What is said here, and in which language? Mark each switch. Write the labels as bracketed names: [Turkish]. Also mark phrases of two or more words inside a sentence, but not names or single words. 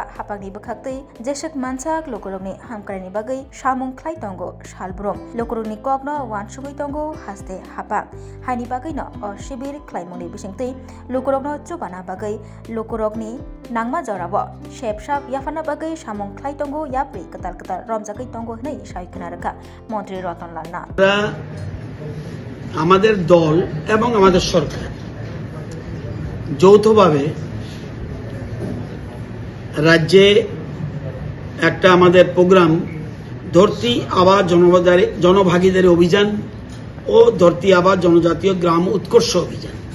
[Kok Borok] हापांनि बोखागदै जेसेक मानसाक लोकरंनि हामक्रायनि बागै सामुं खलाय तंगो सालब्रम लोकरंनि कगनो वानसुगै तंगो हास्ते हापां हानि बागैनो शिबिर खलायमुंनि बिसिंतै लोकरंनो चुबाना बागै लोकरंनि नांमा जराब शेपसाप याफाना बागै सामुं खलाय तंगो याप्रि कताल कताल रमजागै तंगो हनै सायखना रेखा मन्त्री रतनलाल नाथ [Bangla] আমাদের দল এবং আমাদের সরকার যৌথভাবে রাজ্যে একটা আমাদের প্রোগ্রাম ধরতি আবা জনভাগীদারি অভিযান ও ধরতি আবা জনজাতীয় গ্রাম উৎকর্ষ অভিযান।